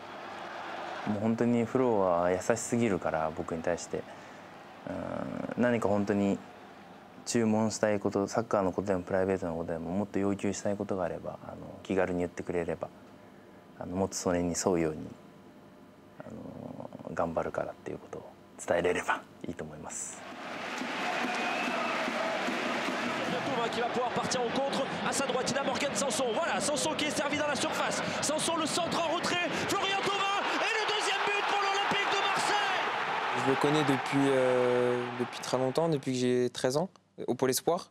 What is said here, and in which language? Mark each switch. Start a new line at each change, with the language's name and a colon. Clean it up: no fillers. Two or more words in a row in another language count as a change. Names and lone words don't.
Japanese: もう本当にフローは優しすぎるから、僕に対して何か本当に注文したいこと、サッカーのことでもプライベートのことでももっと要求したいことがあれば気軽に言ってくれればもっとそれに沿うように頑張るからっていうことを伝えれればいいと思います。
French: Thauvin qui va pouvoir partir en contre. À sa droite, il a Morgan Sanson. Voilà, Sanson qui est servi dans la surface. Sanson, le centre en retrait. Florian Thauvin et le deuxième but pour l'Olympique de Marseille. Je le connais depuis très longtemps, depuis que j'ai 13 ans, au Pôle Espoir.